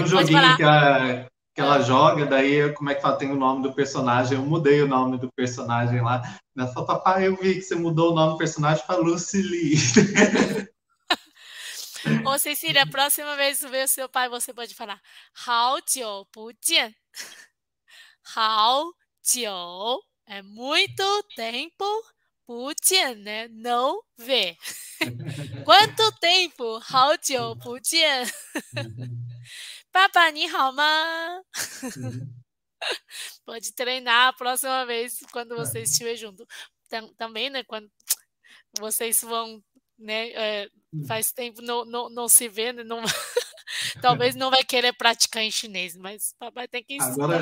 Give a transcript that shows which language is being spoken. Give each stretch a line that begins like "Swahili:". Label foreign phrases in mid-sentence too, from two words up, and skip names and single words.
Portuguese: pode joguinho falar. que ela Ah, joga, daí como é que fala? Tem o nome do personagem, eu mudei o nome do personagem lá. Ela falou, papai, eu vi que você mudou o nome do personagem para Lucy Lee. Ô, Cecília, a próxima vez que ver o seu pai, você pode falar
Chinese: 好久不见.
Portuguese: 好久 é muito tempo, 不见, né? Não ver. Quanto tempo?
Chinese: 好久不见. 爸爸你好吗?
Portuguese: Pode treinar a próxima vez quando você estiver junto. Também, né? Quando vocês vão, né? Faz tempo não se vê, né? Não, talvez não vai querer praticar em chinês, mas papai tem que estudar.